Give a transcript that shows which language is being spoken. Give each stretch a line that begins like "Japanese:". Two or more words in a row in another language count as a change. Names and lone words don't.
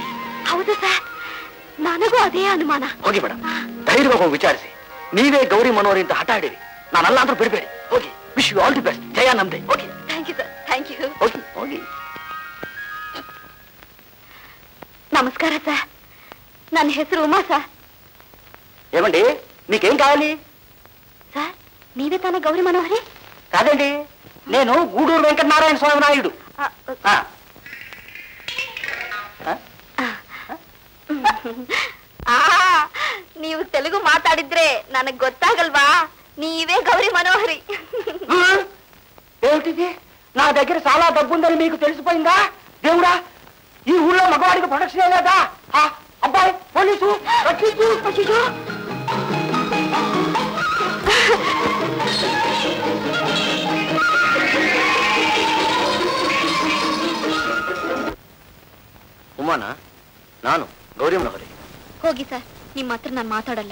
Kannada: ಹೌದು ಸರ್, ನನಗೂ ಅದೇ ಅನುಮಾನ. ಹೋಗಿ ಮೇಡಮ್, ಧೈರ್ಯವಾಗಿ ಹೋಗಿ ವಿಚಾರಿಸಿ. ನೀವೇ ಗೌರಿ ಮನೋಹರಿ ಅಂತ ಹಠ ಆಡಿರಿ. ನಾನಲ್ಲ ಅಂದ್ರೂ ಬಿಡಬೇಡಿ. ಹೋಗಿ.
English: wish you all the best.
Kannada: ಜಯ ನಮ್ದೆ. ಹೋಗಿ.
English: thank you sir, thank you.
Kannada: ಹೋಗಿ. ನಮಸ್ಕಾರ ಸರ್, ನನ್ನ ಹೆಸರು ಉಮಾ ಸರ್.
Telugu: ఏమండి మీకేం కావాలి? సార్, నీవే తానే గౌరీ మనోహరి? కాదండి, నేను గూడూరు వెంకటనారాయణ స్వామి నాయుడు.
Kannada: ನೀವು ತೆಲುಗು ಮಾತಾಡಿದ್ರೆ ನನಗ್ ಗೊತ್ತಾಗಲ್ವಾ? ನೀವೇ ಗೌರಿ ಮನೋಹರಿ.
Telugu: ఏమిటిది? నా దగ్గర చాలా డబ్బు ఉందని మీకు తెలిసిపోయిందా? దేవుడా, ఈ ఊళ్ళో మగవాడికి ప్రొటెక్షన్ లేదా? అబ్బాయి పోలీసు రక్షించు.
Kannada: ಉಮಾನಾ, ನಾನು ಗೌರಿ ಮನೋಹರಿ. ಹೋಗಿ ಸರ್, ನಿಮ್ಮ ಹತ್ರ ನಾನು ಮಾತಾಡಲ್ಲ.